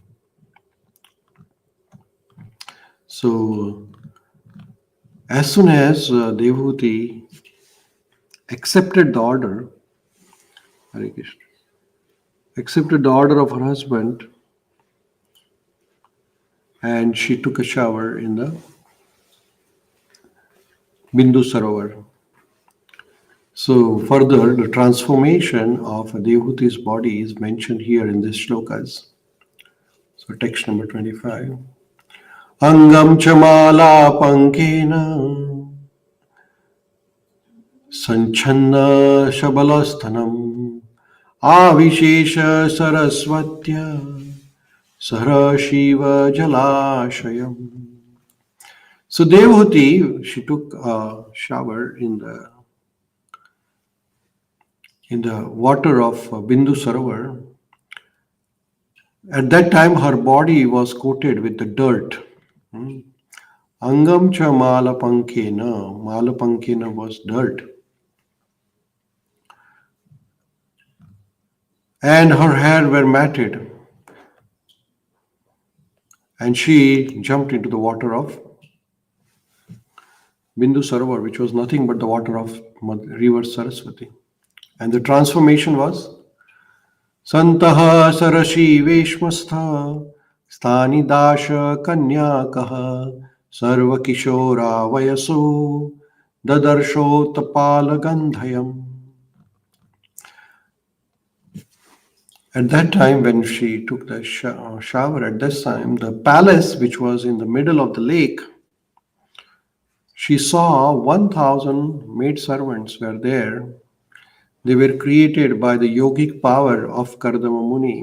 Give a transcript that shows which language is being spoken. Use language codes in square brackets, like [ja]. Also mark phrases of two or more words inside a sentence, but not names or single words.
[en] So as soon as Devahūti accepted the order, Hare Krishna, accepted the order of her husband, and she took a shower in the Bindu Sarovar. So further, the transformation of Devahūti's body is mentioned here in these shlokas. So text number 25. [sa] Angam chamala pankena sanchana shabalasthanam avishesha sarasvatya sara shiva jalashayam. [en] So Devahūti, she took a shower in the water of Bindu Sarovar. At that time, her body was coated with the dirt. [sa] Angam cha malapankena. [en] Malapankena was dirt. And her hair were matted. And she jumped into the water of Bindu Sarovar, which was nothing but the water of river Saraswati. And the transformation was [sa] Santaha Sarashi Veshmastha Sthani Dasha Kanyakaha Sarva Kishora Vayaso Dadarsho Tapala Gandhayam. [en] At that time, when she took the shower, at this time, the palace, which was in the middle of the lake, she saw 1,000 maidservants were there. They were created by the yogic power of Kardama Muni.